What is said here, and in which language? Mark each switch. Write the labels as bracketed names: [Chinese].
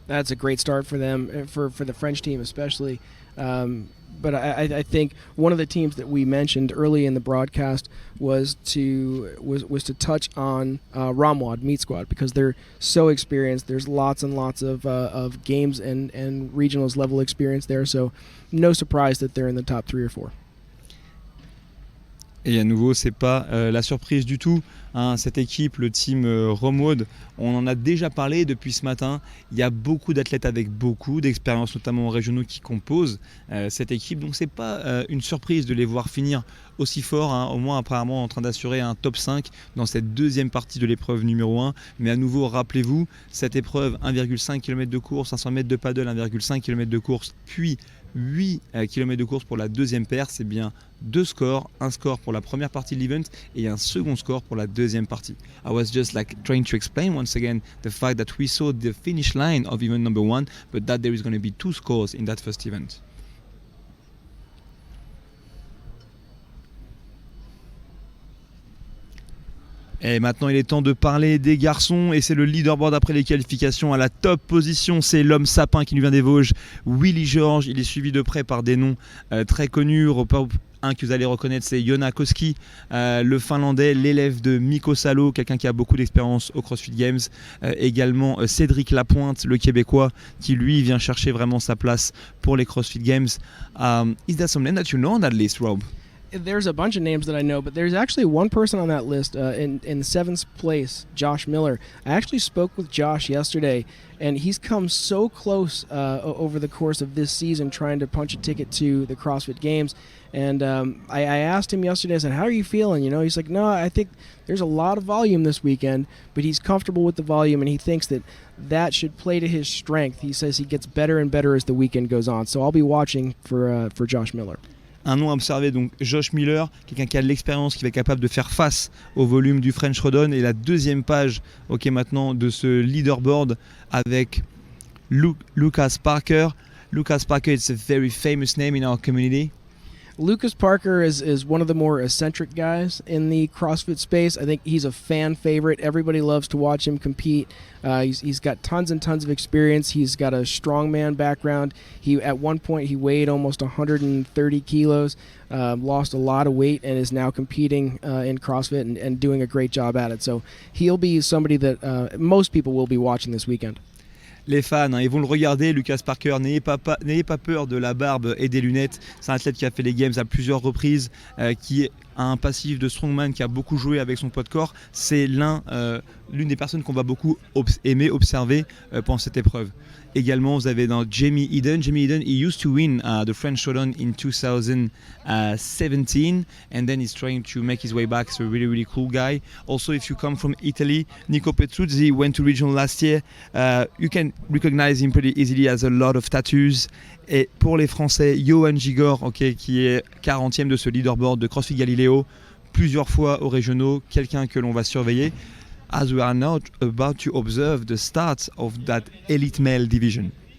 [English] That's a great start for them, for the French team especially. But I think one of the teams that we mentioned early in the broadcast was to touch on Ramwad Meat Squad because they're so experienced. There's lots and lots of games and regionals level experience there, so no surprise that they're in the top 3 or 4. [French] Et à nouveau, c'est pas la surprise du tout. hein, cette équipe, le team GoWod, on en a déjà parlé depuis ce matin. Il y a beaucoup d'athlètes avec beaucoup d'expérience, notamment régionaux, qui composent cette équipe. Donc c'est pas une surprise de les voir finir aussi fort, hein, au moins apparemment en train d'assurer un top 5 dans cette deuxième partie de l'épreuve numéro 1. Mais à nouveau, rappelez-vous, cette épreuve, 1,5 km de course, 500 mètres de paddle, 1,5 km de course, puis 8 km de course pour la deuxième paire. C'est bien deux scores, un score pour la première partie de l'event et un second score pour la deuxième partie. [English] I was just trying to explain once again the fact that we saw the finish line of event number 1, but that there is going to be two scores in that first event. [French] Et maintenant, il est temps de parler des garçons et c'est le leaderboard après les qualifications. À la top position, c'est l'homme sapin qui nous vient des Vosges, Willy Georges. Il est suivi de près par des noms très connus. Un que vous allez reconnaître, c'est Joona Koski, le Finlandais, l'élève de Mikko Salo, quelqu'un qui a beaucoup d'expérience au CrossFit Games. Également Cédric Lapointe, le Québécois, qui lui vient chercher vraiment sa place pour les CrossFit Games. [English] Is there some name that you know on that list, Rob? There's a bunch of names that I know, but there's actually one person on that list in 7th place, Josh Miller. I actually spoke with Josh yesterday, and he's come so close over the course of this season trying to punch a ticket to the CrossFit Games. And I asked him yesterday, I said, how are you feeling? You know, he's like, no, I think there's a lot of volume this weekend, but he's comfortable with the volume, and he thinks that should play to his strength. He says he gets better and better as the weekend goes on. So I'll be watching for Josh Miller. [French] Un nom à observer, donc Josh Miller, quelqu'un qui a de l'expérience, qui va être capable de faire face au volume du French Throwdown. Et la deuxième page maintenant de ce leaderboard avec Lucas Parker. [English] Lucas Parker is a very famous name in our community. Lucas Parker is one of the more eccentric guys in the CrossFit space. I think he's a fan favorite. Everybody loves to watch him compete. He's got tons and tons of experience. He's got a strongman background. At one point he weighed almost 130 kilos, lost a lot of weight, and is now competing in CrossFit and doing a great job at it. So he'll be somebody that most people will be watching this weekend. [French] Les fans, ils vont le regarder, Lucas Parker, n'ayez pas peur de la barbe et des lunettes. C'est un athlète qui a fait les Games à plusieurs reprises, qui a un passif de strongman, qui a beaucoup joué avec son poids de corps. C'est l'une des personnes qu'on va beaucoup aimer observer pendant cette épreuve. Également, vous avez dans Jamie Eden. [English] Jamie Eden, he used to win the French Throwdown in 2017, and then he's trying to make his way back. So a really, really cool guy. Also, if you come from Italy, Nico Petruzzi went to regional last year. You can recognize him pretty easily, has a lot of tattoos. [French] Et pour les Français, Johan Gigor, qui est 40e de ce leaderboard de CrossFit Galileo, plusieurs fois aux régionaux, quelqu'un que l'on va surveiller. [English] As we are now about to observe the start of that elite male division.